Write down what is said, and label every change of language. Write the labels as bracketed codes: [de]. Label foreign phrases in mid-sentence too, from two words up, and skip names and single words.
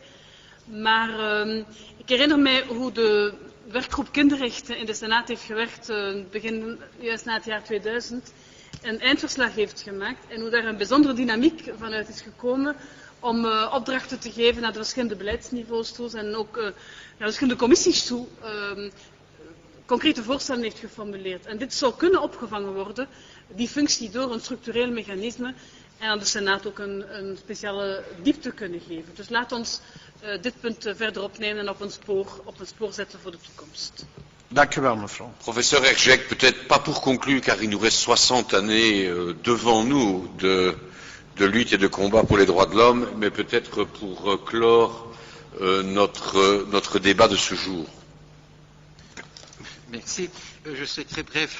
[nl] Maar ik herinner mij hoe de werkgroep kinderrechten in de Senaat heeft gewerkt, begin juist na het jaar 2000, een eindverslag heeft gemaakt en hoe daar een bijzondere dynamiek vanuit is gekomen om opdrachten te geven naar de verschillende beleidsniveaus toe en ook naar de verschillende commissies toe concrete voorstellen heeft geformuleerd. En dit zou kunnen opgevangen worden, die functie, door een structureel mechanisme en aan de Senaat ook een speciale diepte kunnen geven. Dus laat ons dit punt verder opnemen en op een spoor zetten voor de toekomst. Dank u wel, mevrouw. [fr] Professeur Erceg, peut-être pas pour conclure, car il nous reste 60 années devant nous de lutte et de combat pour les droits de l'homme, mais peut-être pour clore notre débat de ce jour. Merci. Je serai très bref.